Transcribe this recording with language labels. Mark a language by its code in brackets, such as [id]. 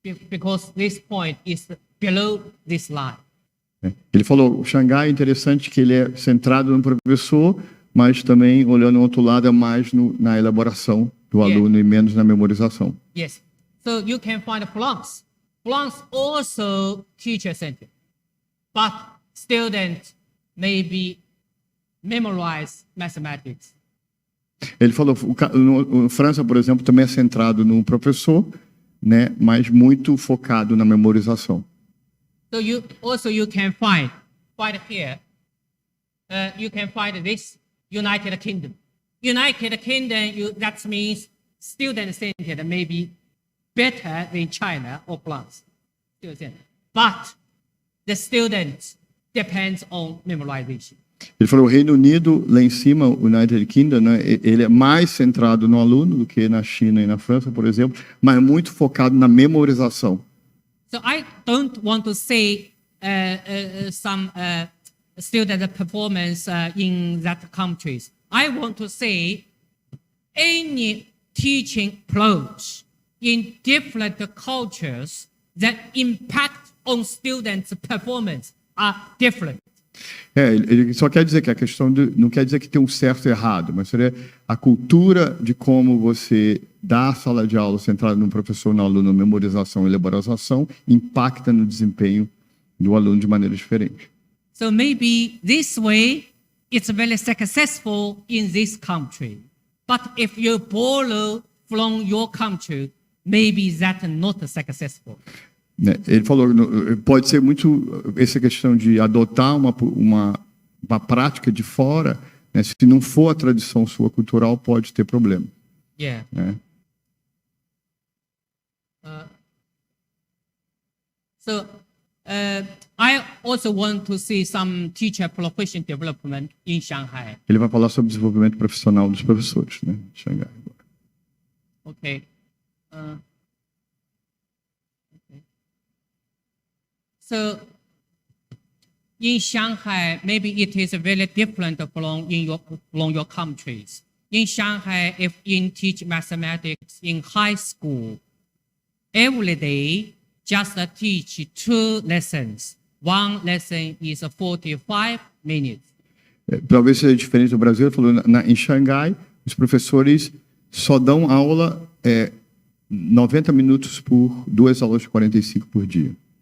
[en] Because this point is below this line. [pt] Ele falou, o Xangai é interessante que ele é centrado no professor, mas também, olhando o outro lado, é mais na elaboração do aluno e menos na memorização. [en] Yes. So you can find Florence. Florence also teacher-centered, but students maybe memorize mathematics. [pt] Ele falou, França, por exemplo, também é centrado no professor, né, mas muito focado na memorização. [en] So you can find here. You can find this United Kingdom. United Kingdom, that means student-centered, maybe better than China or France. But the students depends on memorization. [pt] Ele falou, o Reino Unido, lá em cima, o United Kingdom, né, ele é mais centrado no aluno do que na China e na França, por exemplo, mas muito focado na memorização. [en] So I don't want to say some student performance in that countries. I want to say any teaching approach in different cultures that impact on students' performance are different. [pt] Ele só quer dizer que a questão não quer dizer que tem um certo e errado, mas seria a cultura de como você dá a sala de aula centrada no professor, no aluno, memorização e elaboração, impacta no desempenho do aluno de maneira diferente. [en] So maybe this way it's very successful in this country, but if you borrow from your country, maybe that's not successful. [pt] Ele falou, pode ser muito essa questão de adotar uma prática de fora, né? Se não for a tradição sua cultural, pode ter problema. [en] Yeah. [pt] Né? [en] So I also want to see some teacher profession development in Shanghai. [pt] Ele vai falar sobre o desenvolvimento profissional dos professores, né? Xangai. [en] Okay. Okay. So in Shanghai, maybe it is very different from your countries. In Shanghai, if you teach mathematics in high school, every day just teach 2 lessons. One lesson is 45 minutes. [pt] Talvez seja diferente do Brasil. Ele falou, em Xangai, os professores só dão aula 90 minutos por 2 aulas de 45 por dia.